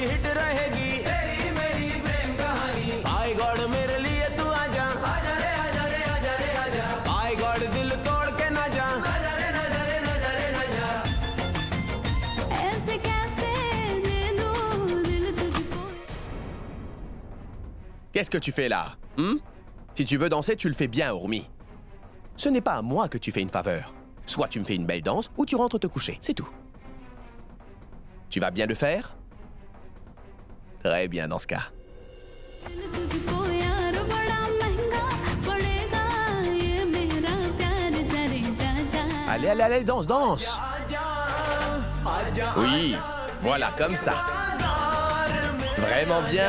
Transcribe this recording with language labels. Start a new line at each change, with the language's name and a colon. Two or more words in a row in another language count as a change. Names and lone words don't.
Hindi: हिट रहेगी तेरी मेरी प्रेम कहानी आई गॉड मेरे लिए तू आजा आजा रे आजा रे आजा रे आजा आई गॉड दिल तोड़ के ना जा आजा रे ना जा रे ना जा रे ना जा ऐसे कैसे दे दूं दिल तुझको
French: Qu'est-ce que tu fais là? Si tu veux danser, tu le fais bien, Urmi. Ce n'est pas à moi que tu fais une faveur. Soit tu me fais une belle danse, ou tu rentres te coucher, c'est tout. Tu vas bien le faire? Très bien dans ce cas.
Hindi: दिल तुझको यार बड़ा महंगा पड़ेगा ये मेरा प्यार जरे जा जा
French: Allez, allez, allez, danse, danse!
Hindi: आजा आजा
French: Oui, voilà, comme ça. Vraiment bien.